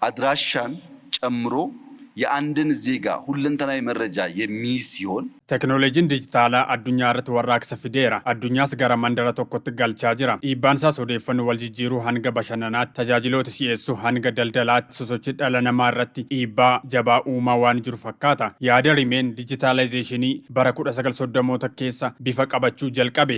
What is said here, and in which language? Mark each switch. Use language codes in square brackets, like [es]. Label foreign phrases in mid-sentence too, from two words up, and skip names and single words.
[am] አድራሻን ጨምሮ የአንድን ዜጋ ሁለንተናዊ መረጃ የሚይዝ ሲሆን [om] teknooloojiin dijitaalaa addunyaa irratti warraaqsa fideera. Addunyaas gara mandara tokkotti galchaa jira. Dhiibbaan isaas odeeffannoo wal jijjiiruu hanga bashannanaatti, tajaajiloota si'eessuu hanga daldalaatti, sosochii dhala namaa irratti dhiibbaa jabaa uumaa waan jiru fakkaata. Yaada rimeen dijitaalaayzeeshinii bara 1930moota keessa bifa qabachuu jalqabe.